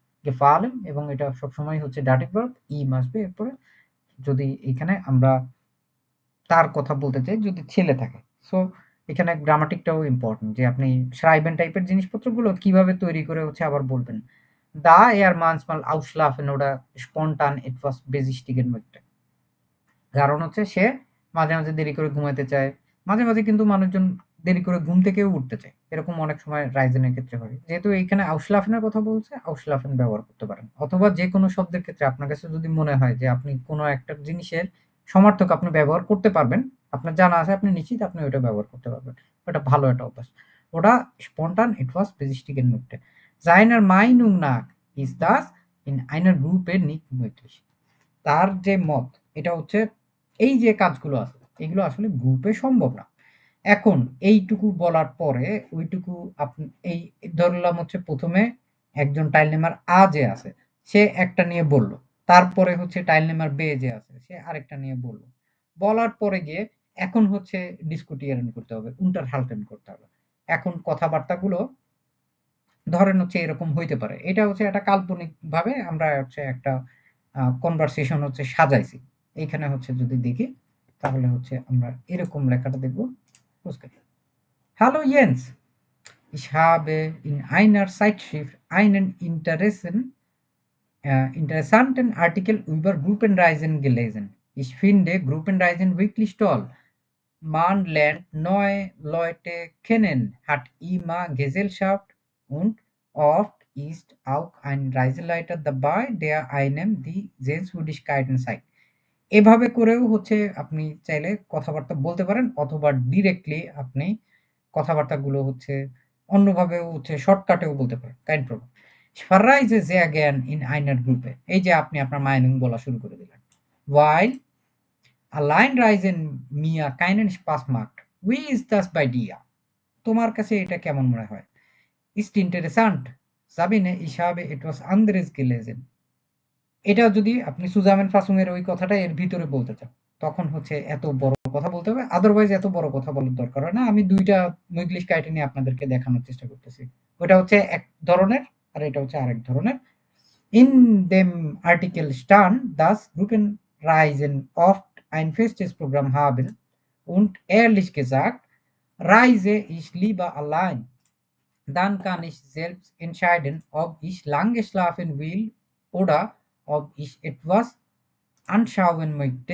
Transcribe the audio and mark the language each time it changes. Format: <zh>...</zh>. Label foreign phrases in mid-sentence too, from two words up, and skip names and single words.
<bn>গেফালেন এবং এটা সবসময় হচ্ছে ডাটিভ ভার্ব আসবে এরপরে যদি এখানে আমরা তার কথা বলতে চাই যদি ছেলে থাকে। সো এখানে গ্রামাটিকটাও ইম্পোর্টেন্ট যে আপনি schreiben টাইপের জিনিসপত্রগুলো কিভাবে তৈরি করে হচ্ছে আবার বলবেন।</bn> <de>Da er manchmal ausschlafen oder spontan etwas besichtigen möchte.</de> <bn>কারণ হচ্ছে সে মাঝে, মাঝে দেরি করে ঘুমাইতে চায়। মাঝে, মাঝে কিন্তু মানুষজন দেরি করে ঘুম থেকেও উঠতে চায়। এরকম অনেক সময় রাইজেন এর ক্ষেত্রে হয়। যেহেতু এইখানে ausschlafen এর কথা বলছে, ausschlafen ব্যবহার করতে পারেন। অথবা যেকোনো শব্দের ক্ষেত্রে আপনার কাছে যদি মনে হয় যে আপনি কোন একটা জিনিসের সমার্থক আপনি ব্যবহার করতে পারবেন আপনার জানা আছে, আপনি নিশ্চিত আপনি ওটা ব্যবহার করতে পারবেন। ওটা ভালো একটা অভ্যাস।</bn> <de>Oder spontan etwas besichtigen möchte. Seiner Meinung nach ist das in einer Gruppe nicht möglich.</de> <bn>তার যে মত, এটা হচ্ছে এই যে কাজগুলো আছে, এগুলো আসলে গ্রুপে সম্ভব না। এখন এইটুকু বলার পরে ওইটুকু এই ধরলাম হচ্ছে ১ম এ একজন</bn> <de>Teilnehmer A</de> <bn>যে আছে, সে একটা নিয়ে বলল। তারপরে হচ্ছে</bn> <de>Teilnehmer B</de> <bn>যে আছে, সে আরেকটা নিয়ে বলল। বলার পরে গিয়ে এখন হচ্ছে ডিসকুটিয়েরন করতে হবে, unterhalten করতে হবে। এখন কথাবার্তাগুলো ধরেন হচ্ছে এরকম হইতে পারে। এটা হচ্ছে একটা কাল্পনিকভাবে আমরা হচ্ছে একটা কনভারসেশন হচ্ছে সাজাইছি। এইখানে হচ্ছে যদি দেখি, তাহলে হচ্ছে আমরা এরকম লেখাটা দেখব।</bn> <de>Hallo Jens, ich habe in einer Zeitschrift einen interessanten Artikel über Gruppenreisen gelesen. Ich finde Gruppenreisen wirklich toll. Man lernt neue Leute kennen, hat immer Gesellschaft und oft ist auch ein Reiseleiter dabei, der einem die Sehenswürdigkeiten zeigt.</de> <bn>এভাবে করেও হচ্ছে আপনি চাইলে কথাবার্তা বলতে পারেন, অথবা ডিরেক্টলি আপনি কথাবার্তাগুলো হচ্ছে অন্যভাবেও হচ্ছে শর্টকাটেও বলতে পারেন।</bn> <de>kein Problem. Ich verreise sehr gern in einer Gruppe. এই যে আপনি আপনার Meinung বলা শুরু করে দিলেন। Weil allein reisen mir keinen Spaß macht. Wie ist das bei dir?</de> <bn>তোমার কাছে এটা কেমন মনে হয়?</bn> <de>Ist interessant. Sabine, ich habe etwas anderes gelesen.</de> <bn>এটা যদি আপনি সুজামেন ফাসুং এর ওই কথাটা এর ভিতরে বলতে চান, তখন হচ্ছে এত বড় কথা বলতে হবে। আদারওয়াইজ এত বড় কথা বলার দরকার হয় না। আমি ২ টা Möglichkeiten নিয়ে আপনাদেরকে দেখানোর চেষ্টা করতেছি। ওটা হচ্ছে এক ধরনের, আর এটা হচ্ছে আরেক ধরনের।</bn> <de>In dem Artikel stand, dass Gruppenreisen oft ein festes Programm haben und ehrlich gesagt, reise ich lieber allein. Dann kann ich selbst entscheiden, ob ich lange schlafen will oder ob ich etwas anschauen möchte.</de>